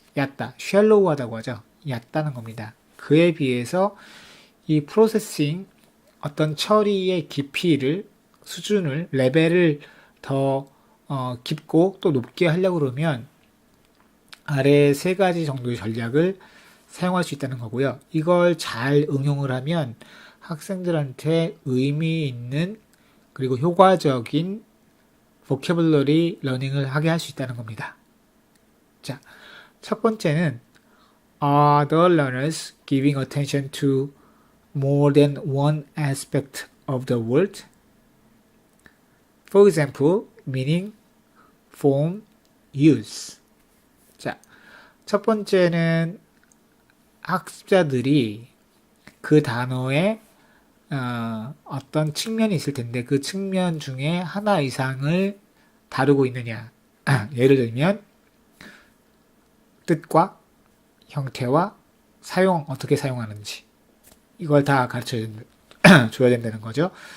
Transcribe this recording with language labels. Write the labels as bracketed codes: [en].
[ko] 얕다, shallow하다고 하죠. 얕다는 겁니다. 그에 비해서 이 프로세싱 어떤 처리의 깊이를 수준을 레벨을 더 깊고 또 높게 하려고 그러면 아래 세 가지 정도의 전략을 사용할 수 있다는 거고요. 이걸 잘 응용을 하면 학생들한테 의미 있는 그리고 효과적인 vocabulary 러닝을 하게 할 수 있다는 겁니다. 자, 첫 번째는 [en] Are the learners giving attention to more than one aspect of the world? For example, meaning, form, use. [ko] 자, 첫 번째는 학습자들이 그 단어에 어떤 측면이 있을 텐데 그 측면 중에 하나 이상을 다루고 있느냐. 예를 들면 뜻과 형태와 사용, 어떻게 사용하는지 이걸 다 가르쳐 줘야 된다는 거죠.